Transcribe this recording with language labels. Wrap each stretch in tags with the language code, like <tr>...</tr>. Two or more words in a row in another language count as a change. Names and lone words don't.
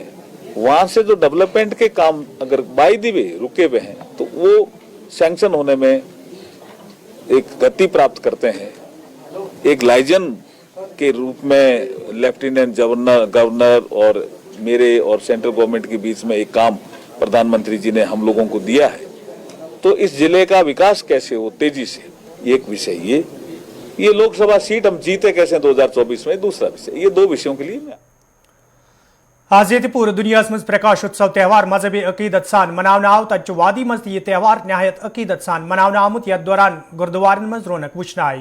<hi>वहां से जो डेवलपमेंट के काम अगर</hi> <en>by the way</en> <hi>रुके हुए हैं तो वो सैंक्शन होने में एक गति प्राप्त करते हैं, एक लाइजन के रूप में</hi> <en>lieutenant governor</en> <hi>और मेरे और</hi> <en>central government</en> <hi>के बीच में एक काम प्रधानमंत्री जी ने हम लोगों को दिया है, तो इस जिले का विकास कैसे हो तेजी से, एक विषय ये लोकसभा सीट हम जीते कैसे 2024 में दूसरा विषय। ये 2 विषयों के लिए मैं</hi> <ks>आज ये पूरे दुनिया मज प्रकाश उत्सव त्यौहार मजहबी अकीदत सान मनावन आव तत वादी मज यह त्यौहार नहायत अकीदत सान मनावन आमुत यथ दौरान गुरुद्वारन मज रौनक वुचन आई।</ks>